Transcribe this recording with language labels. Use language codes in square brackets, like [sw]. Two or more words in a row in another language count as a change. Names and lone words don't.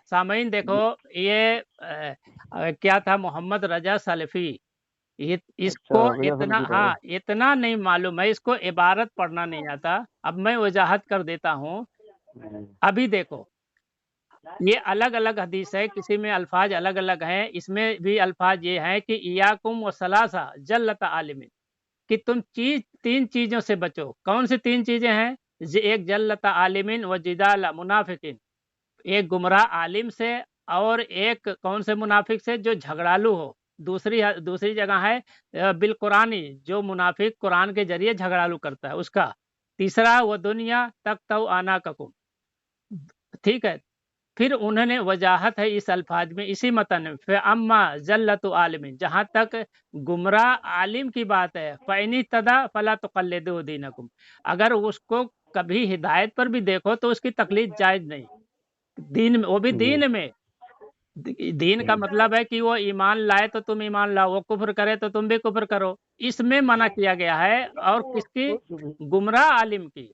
[hi] सामीन देखो ये क्या था, मोहम्मद रजा सलफी। ये अच्छा, इसको भैया इतना, सल्फी था ये। हाँ इतना नहीं मालूम है, इसको इबारत पढ़ना नहीं आता। अब मैं वजाहत कर देता हूँ। अभी देखो ये अलग अलग हदीस है, किसी में अल्फाज अलग अलग हैं। इसमें भी अल्फाज ये हैं कि [ar] إياكم وثلاثة زلة عالم, [hi] कि तुम तीन चीजों से बचो। कौन सी तीन चीजें हैं? एक [ar] زلة عالم وجدال منافق, [hi] एक गुमराह आलिम से, और एक कौन से मुनाफिक से? जो झगड़ालू हो। दूसरी जगह है [ar] بالقرآن, [hi] जो मुनाफिक कुरान के जरिए झगड़ालू करता है उसका। तीसरा वो दुनिया तक तो आना ककुम। ठीक है, फिर उन्होंने वजाहत है इस अल्फाज में, इसी मतन में, फिर [ar] أما زلة عالم, [hi] जहाँ तक गुमराह आलिम की बात है, [ar] فإن اهتدى فلا تقلدوا دينكم, [hi] अगर उसको कभी हिदायत पर भी देखो तो उसकी तकलीद जायज नहीं। दीन में, वो भी दीन में। दीन का मतलब है कि वो ईमान लाए तो तुम ईमान लाओ, वो कुफ्र करे तो तुम भी कुफ्र करो, इसमें मना किया गया है। और किसकी? गुमराह आलिम की।